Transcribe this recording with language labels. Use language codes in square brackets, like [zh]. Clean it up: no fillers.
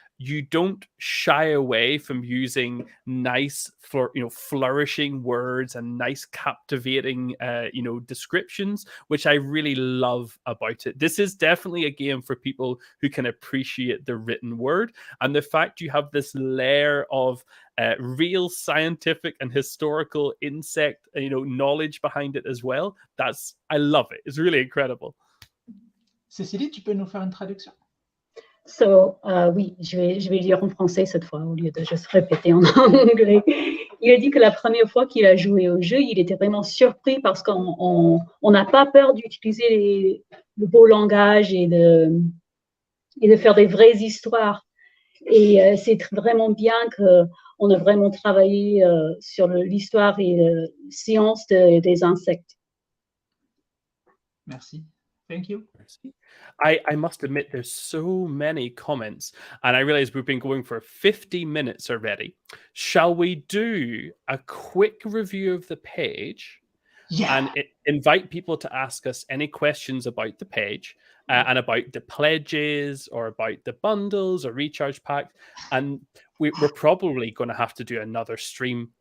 [en] You don't shy away from using nice, flourishing words and nice, captivating, descriptions, which I really love about it. This is definitely a game for people who can appreciate the written word, and the fact you have this layer of real scientific and historical insect, knowledge behind it as well. I love it. It's really incredible. [fr] Cécilie, tu peux nous faire une traduction? So, oui, je vais dire en français cette fois au lieu de juste répéter en anglais. Il a dit que la première fois qu'il a joué au jeu, il était vraiment surpris parce qu'on n'a pas peur d'utiliser le beau langage et de faire des vraies histoires. Et c'est vraiment bien qu'on a vraiment travaillé sur l'histoire et la science des insectes. Merci. [en] Thank you. I must admit, there's so many comments, and I realize we've been going for 50 minutes already. Shall we do a quick review of the page? Yeah. And invite people to ask us any questions about the page and about the pledges or about the bundles or recharge pack. And we're probably going to have to do another stream